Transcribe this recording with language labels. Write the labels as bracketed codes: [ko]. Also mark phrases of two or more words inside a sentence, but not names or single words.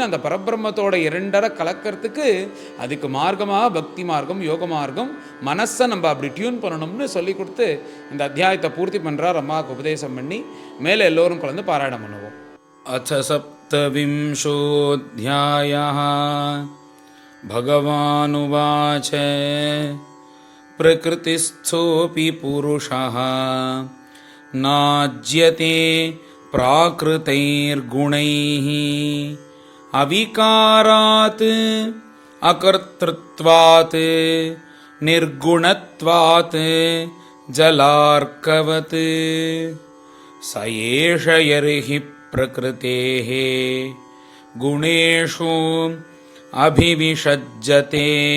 [ta] அந்த பரபிரம்மத்தோட 2 கலக்கிறதுக்கு அதுக்கு மார்க்கமாக பக்தி மார்க்கம் யோக மார்க்கம் மனசை நம்ம அப்படி டியூன் பண்ணணும்னு சொல்லி கொடுத்து இந்த அத்தியாயத்தை பூர்த்தி பண்ணுறார். அம்மாவுக்கு உபதேசம் பண்ணி மேலே எல்லோரும் கலந்து பாராயணம் பண்ணுவோம். [sa] அத சப்தவிம்சோऽध्यायः भगवानुवाच प्रकृतिस्थोऽपि पुरुषः नाज्यते प्राकृतैर्गुणैः अविकारात् अकर्तृत्वात् निर्गुणत्वात् जलार्कवत् स एष यर्हि प्रकृतेः गुणेषु अभिविषज्यते